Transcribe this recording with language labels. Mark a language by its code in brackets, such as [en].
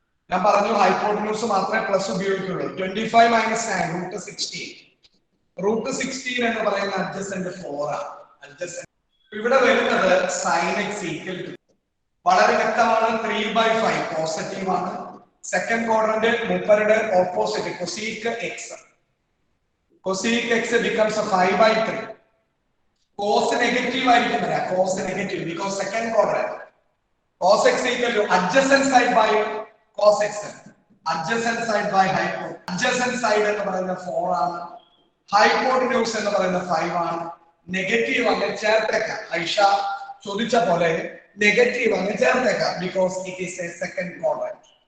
[ml] ഞാൻ പറഞ്ഞു ഹൈപ്പോട്ടന്യൂസ് മാത്രമേ പ്ലസ് ഉപയോഗിക്കുള്ളൂ. 25 - 9 √16. √16 എന്ന് പറയുന്ന അഡ്ജസന്റ് 4 ആണ്. അഡ്ജസന്റ് ഇവിടെ വരുന്നത് [en] sin x equal to [ml] വളരെ വ്യക്തമാണ് 3/5 പോസിറ്റീവ് ആണ്. Second quadrant മുപ്പരുടെ opposite cosec x. [en] Cosec x becomes 5/3. [ml] cos negative ആയിരിക്കും വരാ. cos negative because second quadrant. [en] cos x equal to adjacent side by cos x, adjacent side by hypotenuse. [ml] adjacent side എന്ന് പറയുന്നത് 4 ആണ്. Hypotenuse എന്ന് പറയുന്നത് 5 ആണ്. Negative അങ്ങ് ചേർത്തേക്കാം. ഐഷ ചോദിച്ച പോലെ നെഗറ്റീവ് അങ്ങ് ചേർത്തേക്കാം [en] because it is a second quadrant.